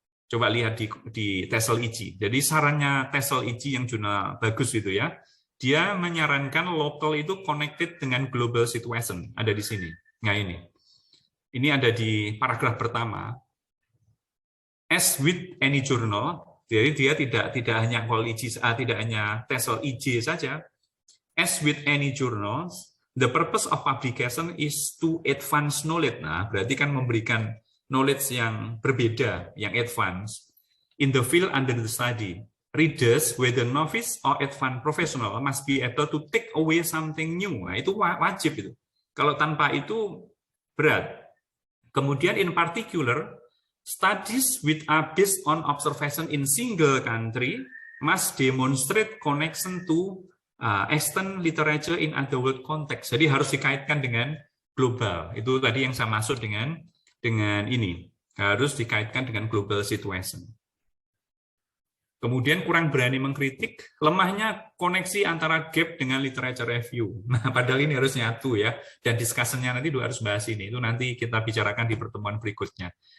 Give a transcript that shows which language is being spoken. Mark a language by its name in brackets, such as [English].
[Indonesian] Coba lihat di TESOL IGI. Jadi sarannya TESOL IGI yang jurnal bagus itu ya, dia menyarankan local itu connected dengan global situation. Ada di sini. Nah ini. Ini ada di paragraf pertama. [English] As with any journal, [Indonesian] jadi dia tidak hanya tidak hanya TESOL IJ saja. [English] As with any journals, the purpose of publication is to advance knowledge. [Indonesian] Nah, berarti kan memberikan knowledge yang berbeda, yang [English] advance in the field under the study. Readers, whether novice or advanced professional, must be able to take away something new. [Indonesian] Nah, itu wajib itu. Kalau tanpa itu berat. Kemudian [English] in particular, studies which are based on observation in single country must demonstrate connection to extant literature in other world context. [Indonesian] Jadi harus dikaitkan dengan global. Itu tadi yang saya maksud dengan ini. Harus dikaitkan dengan global situation. Kemudian kurang berani mengkritik, lemahnya koneksi antara gap dengan literature review. Nah, padahal ini harus nyatu ya. Dan discussion-nya nanti harus bahas ini. Itu nanti kita bicarakan di pertemuan berikutnya.